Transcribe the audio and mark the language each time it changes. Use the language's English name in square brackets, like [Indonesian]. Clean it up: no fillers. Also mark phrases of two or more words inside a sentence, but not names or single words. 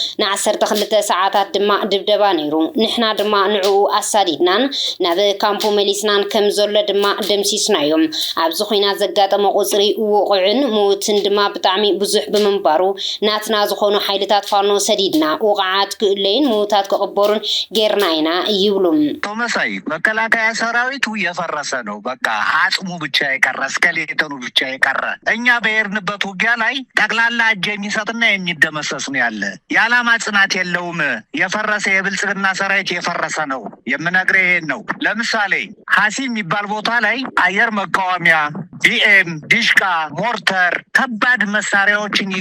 [Tigrinya] ና12 ሰዓታት ድማ ድብደባ ነይሩ ንሕና ድማ ንዑ አሳዲድናን ናብ ካምፑ መሊስናን ከም ዘሎ ድማ ደምሲስናዮም ኣብዚ ኩናት ዘጋጠመ ቁጽሪ ውቁዕን ሞትን ድማ ብጣዕሚ ብዙሕ ብምንባሩ ናትና ዝኾኑ ሓይልታት ፋኖ ሰዲድና ውቃዓት ክእለይን ሞታት ከቀበሩን ጌርናይና ይብሉም [Amharic] ተመሳይ መከላከያ ሰራዊቱ የፈረሰ ነው በቃ አጽሙ ብቻ የቀረ ስኬሌተኑ ብቻ የቀረ እኛ በየርንበት ውጊያ ላይ ጠቅላላ እጅ የሚሰጥና የሚደመሰስ ነው ያለማ ጽናት የለውም የፈረሰ የብልጽግና ሰራዊት የፈረሰ ነው የምነግርህ ይሄን ነው ለምሳሌ ሐሲ የሚባል ቦታ ላይ አየር መቃወሚያ ቢኤም ዲሽቃ ሞርተር ከባድ መሳሪያዎችን ይዞ